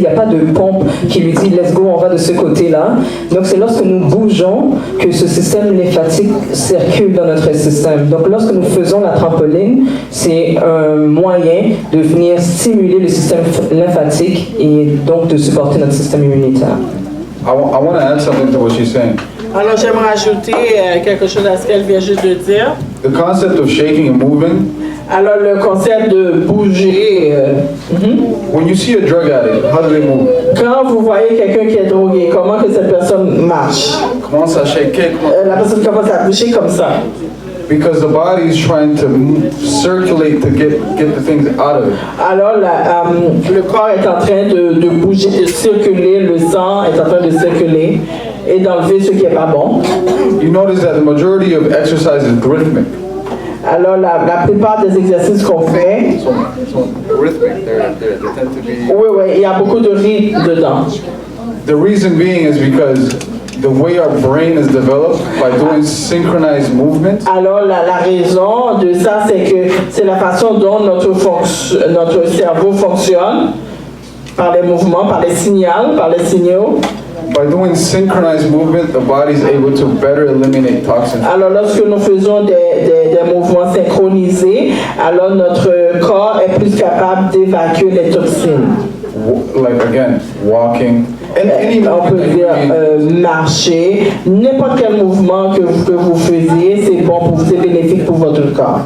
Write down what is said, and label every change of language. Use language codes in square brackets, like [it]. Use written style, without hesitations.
[fr] Il n'y a pas de pompe qui lui dit « [en] let's go, [fr] on va de ce côté-là ». Donc c'est lorsque nous bougeons que ce système lymphatique circule dans notre système. Donc lorsque nous faisons la trampoline, c'est un moyen de venir stimuler le système lymphatique et donc de supporter notre système immunitaire. [en] I want to add something to what she's saying. [fr] Alors j'aimerais ajouter quelque chose à ce qu'elle vient juste de dire. [en] The concept of shaking and moving. [fr] Alors le concept de bouger. [en] When you see a drug addict, how do they move? [fr] Quand vous voyez quelqu'un qui est drogué, comment que cette personne marche? Commence à shaker. La personne commence à bouger comme ça. [en] Because the body is trying to circulate to get the things out of it. [fr] Alors le corps est en train de bouger, de circuler, le sang est en train de circuler et d'enlever ce qui est pas bon. [en] You notice that the majority of exercise is rhythmic. [fr] Alors la plupart des exercices qu'on fait, [en] Rhythmic, they tend to be. [fr] oui, il y a beaucoup de rythme dedans. [en] The reason being is because the way our brain is developed by doing synchronized movement. [fr] Alors la raison de ça, c'est que c'est la façon dont notre cerveau fonctionne, par les mouvements, par les signaux. [en] by doing synchronized movement, the body is able to better eliminate toxins. [fr] Alors lorsque nous faisons des mouvements synchronisés, alors notre corps est plus capable d'évacuer les toxines. [en] Like again, walking. [fr] On peut dire marcher, n'importe quel mouvement que vous faisiez, c'est bon pour vous, c'est bénéfique pour votre corps.